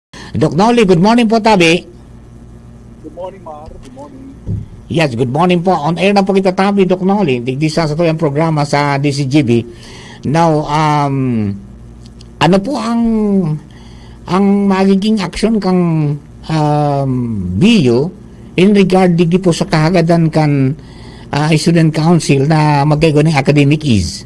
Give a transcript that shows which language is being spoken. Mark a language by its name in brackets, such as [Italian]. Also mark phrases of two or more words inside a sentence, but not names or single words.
[English] Doc Noli, good morning po, Tabi. Good morning, Mar. Good morning. Yes, good morning po. On air [Bikol] na po kita, Tabi, Doc Noli. Digdi sa ito yung programa sa DZGB. Now, ano po ang magiging action kang BU [English] in regard [Bikol] digdi po sa kahagadan kan [English] student council [Bikol] na magkaigo ng academic ease?